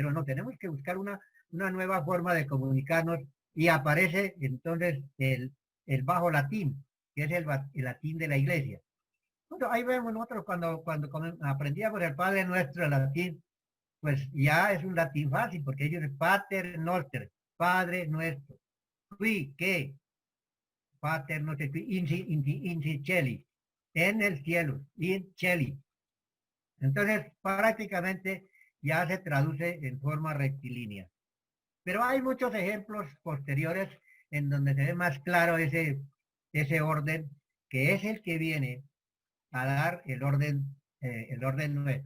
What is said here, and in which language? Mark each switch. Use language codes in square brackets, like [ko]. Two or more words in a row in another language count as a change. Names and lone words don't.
[es] Pero no, tenemos que buscar una nueva forma de comunicarnos, y aparece entonces el bajo latín, que es el latín de la iglesia. Bueno, ahí vemos nosotros cuando aprendíamos el Padre Nuestro en latín, pues ya es un latín fácil, porque ellos es Pater Noster, Padre Nuestro. [la] Qui, que, Pater Noster, in cieli, [es] en el cielo, [la] in cieli. [es] Entonces, prácticamente ya se traduce en forma rectilínea. Pero hay muchos ejemplos posteriores en donde se ve más claro ese orden, que es el que viene a dar el orden nuestro.